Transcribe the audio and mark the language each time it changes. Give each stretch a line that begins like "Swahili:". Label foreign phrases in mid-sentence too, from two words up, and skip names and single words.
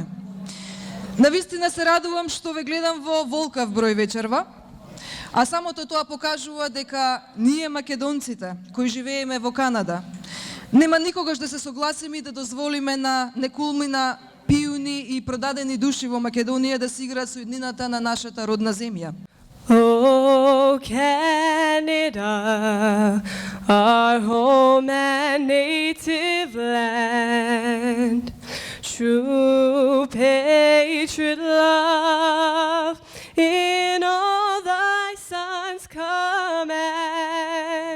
Macedonian: Навистина се радувам што ве гледам во волкав број вечерва, а самото тоа покажува дека ние македонците кои живееме во Канада нема никогаш да се согласиме и да дозволиме на некулмина пијуни и продадени души во Македонија да се играат со иднината на нашата родна земја.
English: Oh, Canada, our home and native land, true patriot love in all thy sons command.